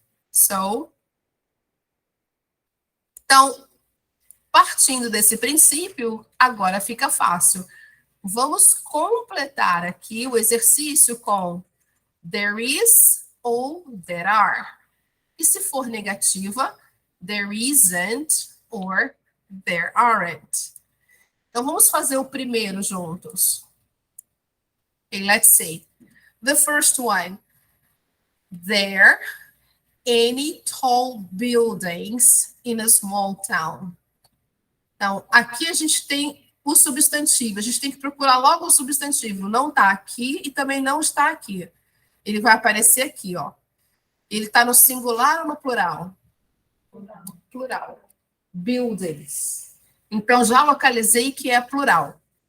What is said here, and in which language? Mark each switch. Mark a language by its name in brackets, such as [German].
[Portuguese] So, então, partindo desse princípio, agora fica fácil. Vamos completar aqui o exercício com there is ou there are. E se for negativa, [English] there isn't or there aren't. [Portuguese] Então, vamos fazer o primeiro juntos. [English] Okay, let's see. The first one. There any tall buildings in a small town? [Portuguese] Então, aqui a gente tem o substantivo. A gente tem que procurar logo o substantivo. Não está aqui e também não está aqui. Ele vai aparecer aqui, ó. Ele está no singular ou no plural? Plural. Buildings. Então, já localizei que é plural.